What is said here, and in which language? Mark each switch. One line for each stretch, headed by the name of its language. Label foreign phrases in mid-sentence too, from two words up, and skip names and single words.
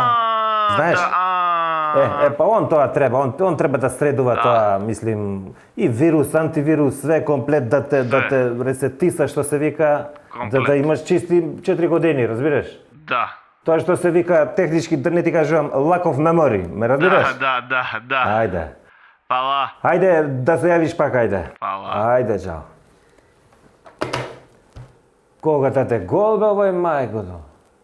Macedonian: Знаеш? Он тоа треба, он треба да средува тоа, мислим, и вирус, антивирус, све комплет да те ресетиса, што се вика, да имаш чисти 4 години, разбираш? Да. Тоа што се вика технички, да не ти кажувам,
English: lack of memory,
Macedonian: ме разбираш? Да. Ајде. Фала. Ајде, да се јавиш пак, ајде. Фала. Ајде, чао. Кога тате гол бе овој мајко?